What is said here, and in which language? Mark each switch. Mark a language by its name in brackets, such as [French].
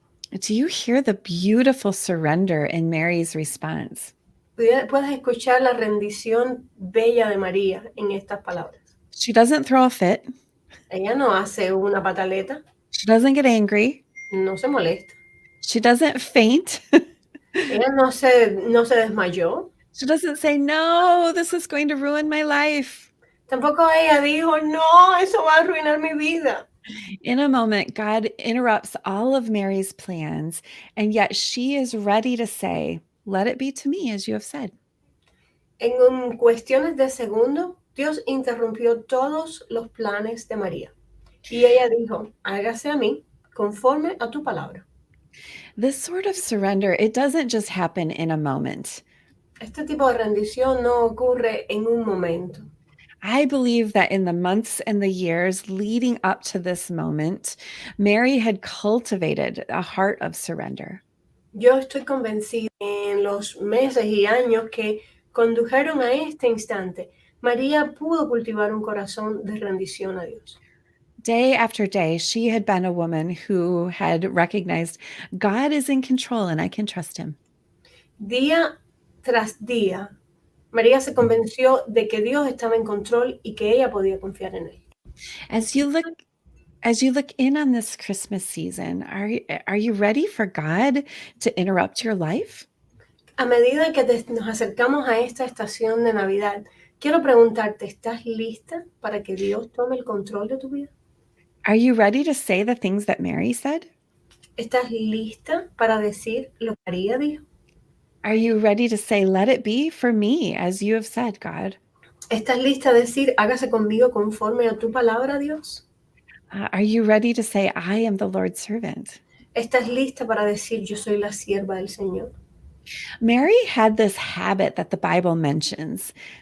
[English] Do you hear the beautiful surrender in Mary's response? [Spanish] Puedes escuchar la rendición bella de María en estas palabras. [English] She doesn't throw a fit. [Spanish] Ella no hace una pataleta, [English] She doesn't get angry. [Spanish] no se molesta. [English] She doesn't faint. [Spanish] Ella no se desmayó. [English] She doesn't say, no, this is going to ruin my life. [Spanish] Tampoco ella dijo, no, eso va a arruinar mi vida. [English] In a moment, God interrupts all of Mary's plans, and yet she is ready to say, let it be to me as you have said. [Spanish] En cuestiones de segundo, Dios interrumpió todos los planes de María. Y ella dijo, hágase a mí conforme a tu palabra. [English] This sort of surrender, it doesn't just happen in a moment. [Spanish] Este tipo de rendición no ocurre en un momento. [English] I believe that in the months and the years leading up to this moment, Mary had cultivated a heart of surrender. [Spanish] Yo estoy convencida en los meses y años que condujeron a este instante, María pudo cultivar un corazón de rendición a Dios. [English] Day after day, she had been a woman who had recognized God is in control and I can trust him. [Spanish] Día tras día, María se convenció de que Dios estaba en control y que ella podía confiar en él. [English] As you look in on this Christmas season, are you ready for God to interrupt your life? [Spanish] A medida que nos acercamos a esta estación de Navidad, quiero preguntarte, ¿estás lista para que Dios tome el control de tu vida? [English] Are you ready to say the things that Mary said? [Spanish] ¿Estás lista para decir lo que María dijo? [English] Are you ready to say, let it be for me as you have said, God? [Spanish] ¿Estás lista a decir, hágase conmigo conforme a tu palabra, Dios? [English] Are you ready to say, I am the Lord's servant? [Spanish] ¿Estás lista para decir, yo soy la sierva del Señor? [English] Mary had this habit that the Bible mentions.